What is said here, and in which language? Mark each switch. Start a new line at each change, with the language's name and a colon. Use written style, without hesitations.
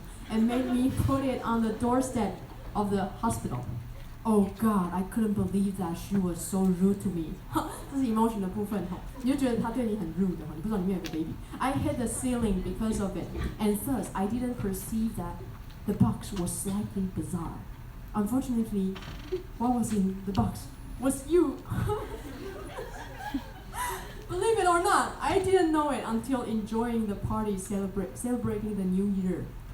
English: And made me put it on the doorstep of the hospital. Oh God, I couldn't believe that she was so rude to me.
Chinese: 这是 emotion 的部分你就觉得她对你很 rude 你不知道里面有个 baby.
English: I hit the ceiling because of it, and thus I didn't perceive that the box was slightly bizarre. Unfortunately, what was in the box was you. Believe it or not, I didn't know it until enjoying the party celebrating the new year.